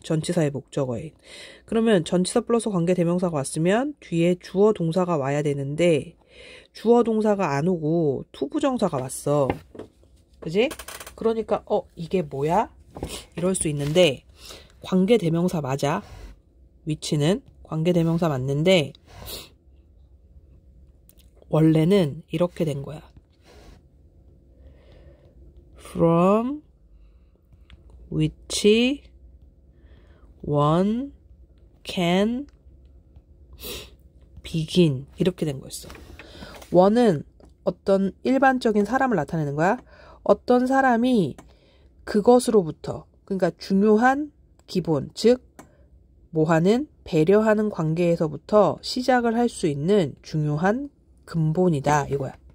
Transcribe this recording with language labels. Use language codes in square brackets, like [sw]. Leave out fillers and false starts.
[ko] 전치사의 목적어에. 그러면 전치사 플러스 관계대명사가 왔으면 뒤에 주어 동사가 와야 되는데 주어 동사가 안 오고 투부정사가 왔어. 그지? 그러니까 이게 뭐야? 이럴 수 있는데 관계대명사 맞아. 위치는 관계대명사 맞는데 원래는 이렇게 된 거야. [en] From which one can begin. [ko] 이렇게 된 거였어. one은 어떤 일반적인 사람을 나타내는 거야. 어떤 사람이 그것으로부터, 그러니까 중요한 기본, 즉 뭐하는 배려하는 관계에서부터 시작을 할 수 있는 중요한 근본이다 이거야.